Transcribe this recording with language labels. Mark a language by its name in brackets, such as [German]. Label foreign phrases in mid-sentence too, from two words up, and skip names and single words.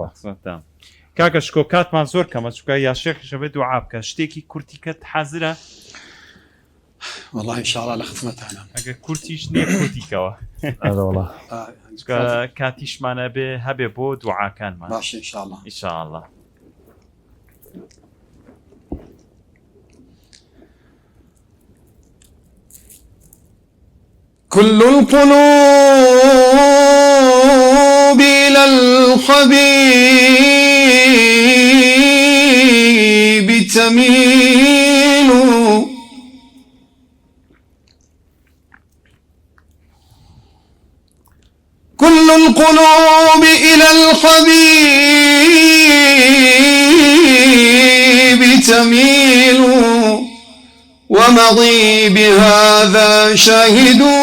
[Central Kurdish] کاکە شکۆ کاتمان زۆر کەمە چکە یا شێخشە بێت دوعا بکە شتێکی کورتیکەت حەزرە [Arabic] والله ئینشاءڵڵا [Central Kurdish] لە خزمەتانە ئەگە کورتیش نییە کورتیکەوە کاتیشمانە بێ هەبێ بۆ دوعاکانمان باش ئینشاءڵڵا [Arabic] كل القلوب إلى الحبيب تميل كل القلوب إلى الحبيب تميل ومضي بهذا شاهد